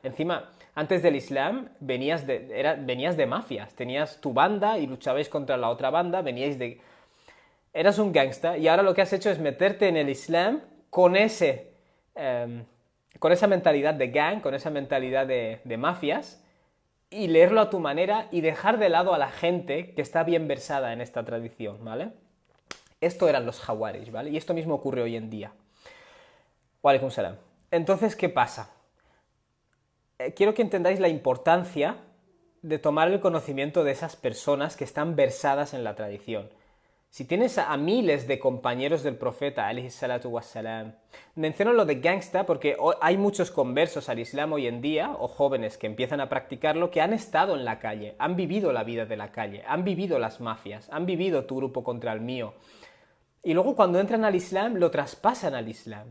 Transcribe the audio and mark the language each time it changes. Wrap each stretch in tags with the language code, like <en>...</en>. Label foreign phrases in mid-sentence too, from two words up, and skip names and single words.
<es>Encima, antes del Islam venías de mafias, tenías tu banda y luchabais contra la otra banda, eras un gangsta, y ahora lo que has hecho es meterte en el Islam con esa mentalidad de gang, con esa mentalidad de mafias, y leerlo a tu manera y dejar de lado a la gente que está bien versada en esta tradición, ¿vale? Esto eran los Jawarij, ¿vale? Y esto mismo ocurre hoy en día.</es> <ar>وعليكم السلام.</ar> <es>Entonces, ¿qué pasa? Quiero que entendáis la importancia de tomar el conocimiento de esas personas que están versadas en la tradición. Si tienes a miles de compañeros del profeta,</es> <ar>عليه الصلاة والسلام,</ar> <es>menciono lo de gangsta porque hay muchos conversos al Islam hoy en día, o jóvenes que empiezan a practicarlo, que han estado en la calle, han vivido la vida de la calle, han vivido las mafias, han vivido tu grupo contra el mío. Y luego cuando entran al Islam, lo traspasan al Islam.</es>